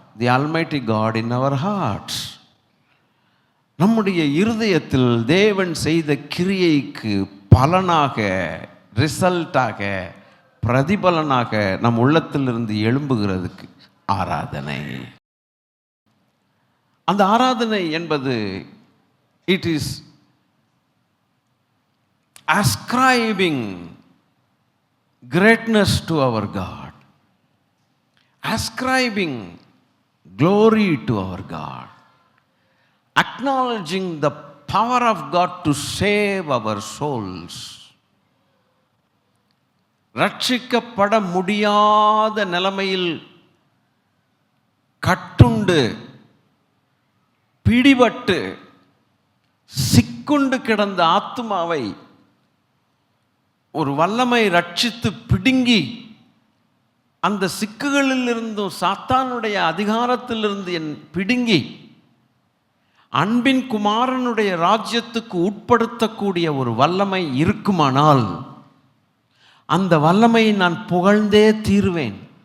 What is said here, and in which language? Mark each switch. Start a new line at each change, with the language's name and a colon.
English: The almighty God in our hearts.
Tamil: நம்முடைய இருதயத்தில் தேவன் செய்த கிரியைக்கு பலனாக, ரிசல்ட்டாக, பிரதிபலனாக நம் உள்ளத்திலிருந்து எழும்புகிறதுக்கு ஆராதனை. அந்த ஆராதனை என்பது
English: It is ascribing greatness to our God, ascribing glory to our God, acknowledging the power of God to save our souls.
Tamil: ரட்சிக்கப்பட முடியாத நிலைமையில் கட்டுண்டு பிடிபட்டு சிக்குண்டு கிடந்த ஆத்துமாவை ஒரு வல்லமை ரட்சித்து பிடுங்கி அந்த சிக்குகளிலிருந்தும் சாத்தானுடைய அதிகாரத்திலிருந்து பிடுங்கி அன்பின் குமாரனுடைய ராஜ்யத்துக்கு உட்படுத்தக்கூடிய ஒரு வல்லமை இருக்குமானால் அந்த வல்லமையை நான் புகழ்ந்தே தீருவேன்.